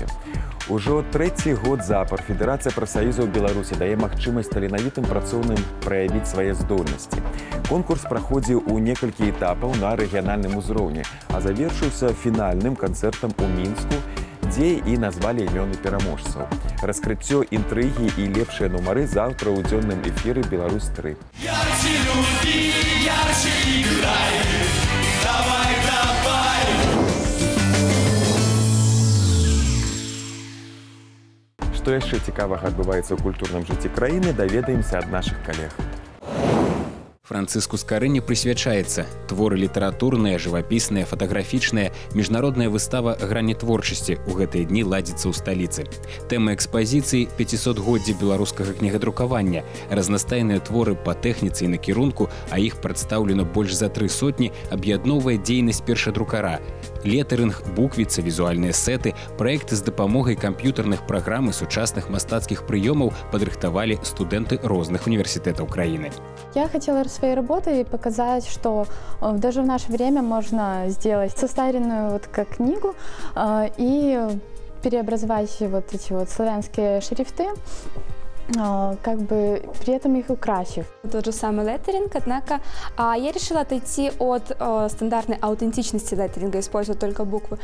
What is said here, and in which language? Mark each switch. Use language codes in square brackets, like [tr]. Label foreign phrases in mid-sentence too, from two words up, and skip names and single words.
[be] Ужо 3-й год запар Федэрацыя прафсаюзаў Беларусі дае магчымасць таленавітым працоўным праявіць свае здольнасці. Конкурс праходзіў у некалькі этапаў на рэгіянальным узроўні, а завершыўся фінальным канцэртам у Мінску, дзе і назвалі імёны пераможцаў. Раскрыццё інтрыгі і лепшыя нумары заўтра ў дзённым эфіры «Беларусь-3». [ru] Ярче люби, ярче играй, давай, давай. [be] Што яшчэ цікавага адбываецца ў культурным жыцці краіны, даведаемся ад нашых калег. Франциску Скарыне прысвячаецца творы літаратурныя, жывапісныя, фатаграфічныя, міжнародная выстава грані творчасці ў гэтыя дні ладзіцца ў сталіцы. Тэма экспазіцыі 500годдзя беларускага кнігадрукавання, разнастайныя творы па тэхніцы і накірунку, а іх прадстаўлена больш за 300, аб'ядноўвае дзейнасць першадрукара. Летарынг, буквіца, візуальныя сеты, праекты з дапамогай камп'ютарных праграм і сучасных мастацкіх прыёмаў падрыхтавалі студэнты розных універсітэтаў краіны. [ru] Я хотела своей работой показать, что даже в наше время можно сделать состаренную вот как книгу и преобразовать вот эти вот славянские шрифты, как бы при этом их украсив. Тот же самый леттеринг, однако я решила отойти от стандартной аутентичности леттеринга, использовать только буквы.